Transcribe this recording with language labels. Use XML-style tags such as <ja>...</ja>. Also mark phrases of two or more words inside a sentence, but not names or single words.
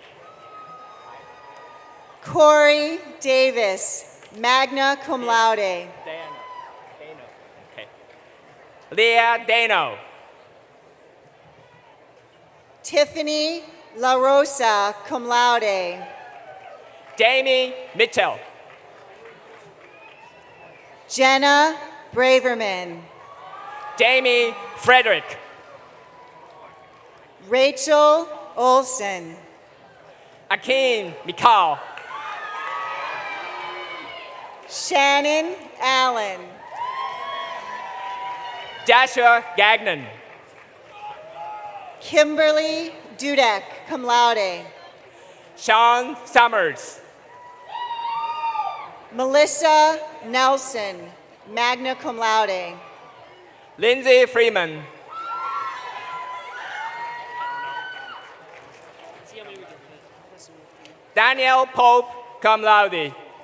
<en>Corey Davis,</en> <la>magna cum laude.</la> <en>Okay. Leah Dano. Tiffany La Rosa,</en> <la>cum laude.</la> <en>Jamie Mitchell. Jenna Braverman. Jamie Frederick. Rachel Olson. Akeem Mikal. Shannon Allen. Joshua Gagnon. Kimberly Dudek,</en> <la>cum laude.</la> <en>Sean Summers. Melissa Nelson,</en> <la>magna cum laude.</la> <en>Lindsay Freeman. Daniel Pope,</en> <la>cum laude.</la>